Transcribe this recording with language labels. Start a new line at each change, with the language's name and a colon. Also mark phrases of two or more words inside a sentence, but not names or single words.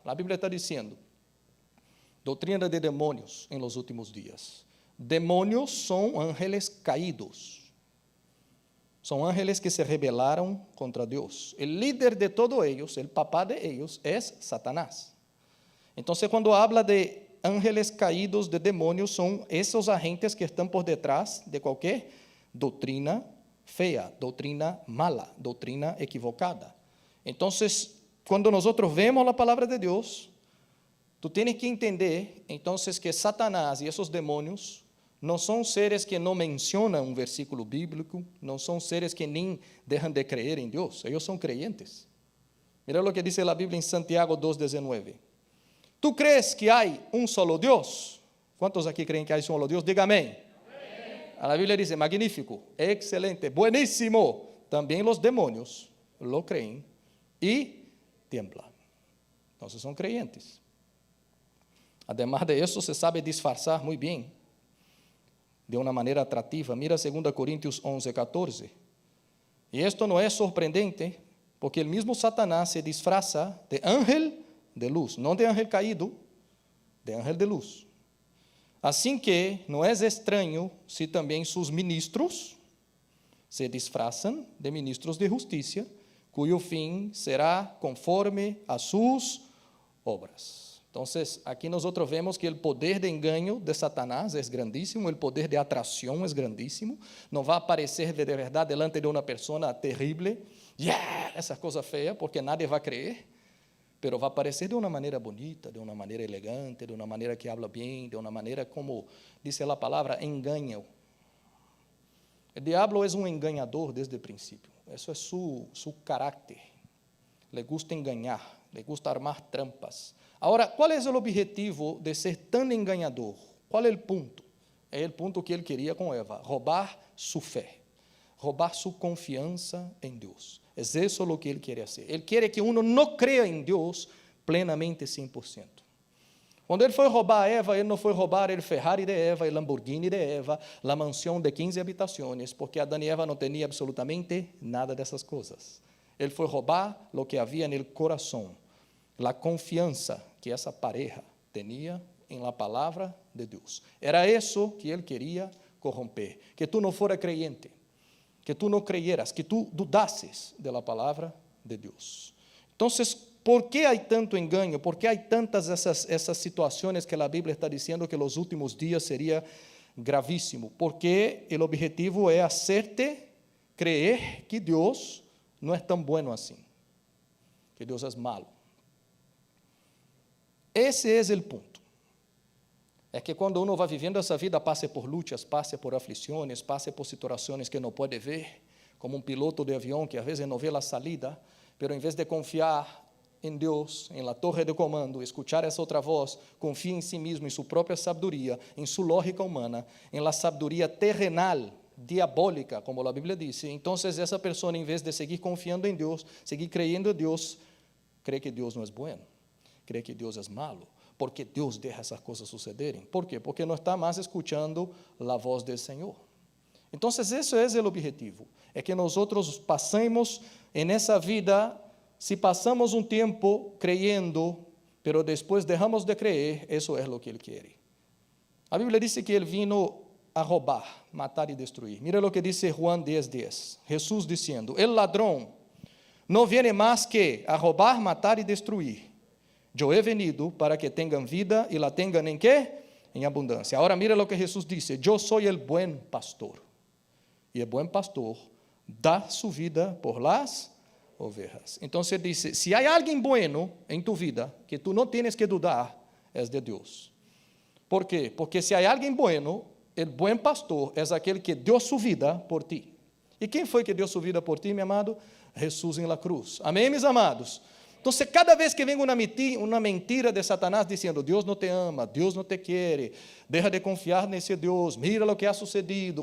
Portuguese: A Bíblia está dizendo, doutrina de demônios em
Spanish: los últimos dias.
Portuguese: Demônios são
Spanish: ángeles caídos.
Portuguese: São ángeles que se rebelaram contra Deus. O líder de todos eles, o papá de eles, é Satanás. Então, quando
Spanish: habla de ángeles caídos,
Portuguese: de demônios, são esses agentes que estão por detrás de qualquer doutrina feia, doutrina mala, doutrina equivocada. Então, quando nós vemos a palavra de Deus, tu tens que entender, então, que Satanás e esses demônios não são seres que não mencionam um versículo bíblico, não são seres que nem deixam de crer em Deus, eles são creyentes. Mira o que diz a Bíblia em Santiago 2:19.
Spanish: ¿Tú crees
Portuguese: que há um solo Deus? ¿Cuántos aqui creem que há um solo Deus? Diga amém. A Bíblia diz, magnífico, excelente, buenísimo. Também os demônios lo creem e temblam. Então, são creyentes. Además de isso, se sabe disfarçar muito bem, de uma maneira atrativa. Mira 2 Coríntios 11:14. E isto não é surpreendente, porque o mesmo Satanás
Spanish: se disfraza de ángel de luz,
Portuguese: não de
Spanish: ángel caído,
Portuguese: de
Spanish: ángel de luz.
Portuguese: Assim que não é estranho se também seus ministros se disfrazam de ministros de justiça, cujo fim será conforme a suas obras. Então, aqui nós vemos que o poder de engano de Satanás é grandíssimo, o poder de atração é grandíssimo, não vai aparecer de verdade delante de uma pessoa terrível, essa coisa feia, porque nadie vai crer, mas vai aparecer de uma maneira bonita, de uma maneira elegante, de uma maneira que habla bem, de uma maneira como diz a palavra, engano. O diabo é um enganador desde o princípio, isso é seu caráter,
Spanish: le gusta enganar, le gusta armar trampas.
Portuguese: Agora, qual é o objetivo de ser tão enganador? Qual é o ponto? É o ponto que ele queria com Eva, roubar sua fé, roubar sua confiança em Deus. É isso o que ele quer fazer. Ele quer que uno não creia em Deus plenamente 100%. Quando ele foi roubar a Eva, ele não foi roubar o Ferrari de Eva, o Lamborghini de Eva, a mansão de 15 habitações, porque Adão e Eva não tinham absolutamente nada dessas coisas. Ele foi roubar o que havia no coração, a confiança que essa pareja tinha em la palavra de Deus. Era isso que ele queria corromper, que tu não fora creyente,
Spanish: que tú no creyeras, que tú dudases de la palabra de Dios. Entonces, ¿por qué hay tanto engaño? ¿Por qué hay tantas esas situaciones que la Biblia está diciendo que los últimos días sería gravísimo? Porque el objetivo es hacerte creer que Dios no es tan bueno así, que Dios es malo. Ese es el punto.
Portuguese: É que quando uno vai vivendo essa vida, passe por lutas, passe por aflições, passe por situações que não pode ver, como um piloto de avião que às vezes não vê a salida, pero em vez de confiar em Deus, em la torre de comando, escuchar essa outra voz, confia em si mesmo, em sua própria sabedoria, em sua lógica humana, em la sabedoria terrenal, diabólica, como a Bíblia diz. Então, essa pessoa, em vez de seguir confiando em Deus, seguir creyendo em Deus, crê que Deus não é bueno, crê que Deus é malo, porque Deus deixa essas coisas sucederem. ¿Por quê? Porque não está mais escutando a voz do Senhor. Então, esse é o objetivo, é que nós passemos nessa vida, se passamos um tempo creyendo, pero depois deixamos de creer, isso é o que Ele quer. A Bíblia diz que Ele vino a roubar, matar e destruir. Mira o que diz Juan 10:10. Jesús dizendo: el ladrão não viene mais que a roubar, matar e destruir. Eu
Spanish: he venido
Portuguese: para que tenham vida e la tenham em quê? Em abundância. Agora mira o que Jesus disse: eu sou o buen pastor. E o buen pastor dá sua vida por
Spanish: las ovejas.
Portuguese: Então ele disse: se há alguém bueno em tu vida, que tu não tienes que dudar, é de Deus. ¿Por quê? Porque se há alguém bueno, o buen pastor é aquele que deu sua vida por ti. E quem foi que deu sua vida por ti, meu amado? Jesus em la cruz. Amém, meus amados? Então, cada vez que vem uma mentira de Satanás dizendo: Deus não te ama, Deus não te quer, deixa de confiar nesse Deus, mira o que
Spanish: ha sucedido.